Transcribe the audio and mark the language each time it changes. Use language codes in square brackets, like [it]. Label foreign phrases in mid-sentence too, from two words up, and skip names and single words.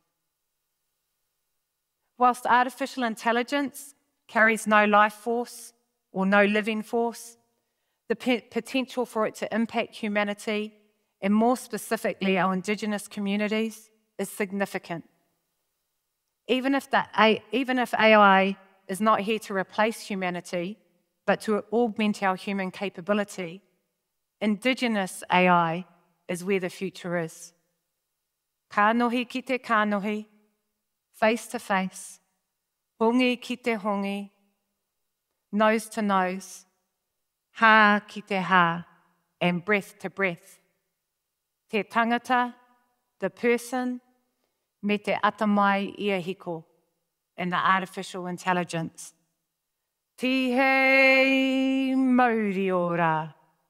[en] Whilst artificial intelligence carries no life force or no living force, the potential for it to impact humanity, and more specifically our Indigenous communities, is significant. Even if AI is not here to replace humanity, but to augment our human capability, Indigenous AI is where the future is. [mi] Kānohi ki te kānohi, [en] face to face, [mi] hongi ki te hongi, [en] nose to nose, [mi] ha ki te ha, [en] and breath to breath. [mi] Te tangata, [en] the person, [mi] me te atamai ia hiko, [en] and the artificial intelligence. [mi] Tihei mauri ora.